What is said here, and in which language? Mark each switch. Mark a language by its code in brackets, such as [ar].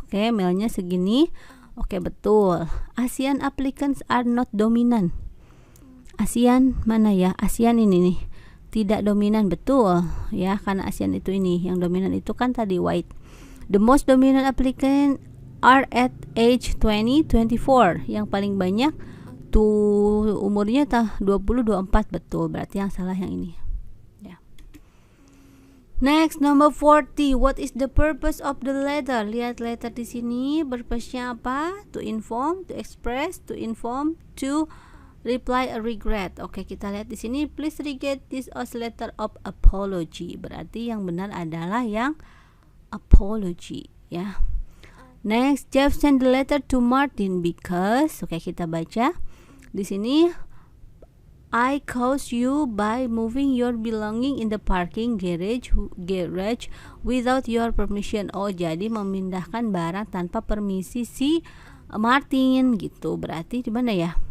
[id] Oke, male-nya segini. Oke, betul. [en] Asian applicants are not dominant. [id] Asian mana ya? Asian ini nih. Tidak dominan, betul. Ya, karena Asian itu ini. Yang dominan itu kan tadi white. [en] The most dominant applicant are at age 20-24. [id] Yang paling banyak umurnya 20-24, betul. Berarti yang salah yang ini ya. [en] Next, number 40. What is the purpose of the letter? [id] Lihat letter di sini, purpose-nya apa? [en] To inform, to express, to inform, to reply a regret. [id] Oke, kita lihat di sini. [en] Please regard this as letter of apology. [id] Berarti yang benar adalah yang apology ya. [en] Next, Jeff sent the letter to Martin because, [id] oke, kita baca. [en] Di sini, I caused you by moving your belonging in the parking garage without your permission. [id] Oh, jadi memindahkan barang tanpa permisi si Martin gitu. Berarti di mana ya?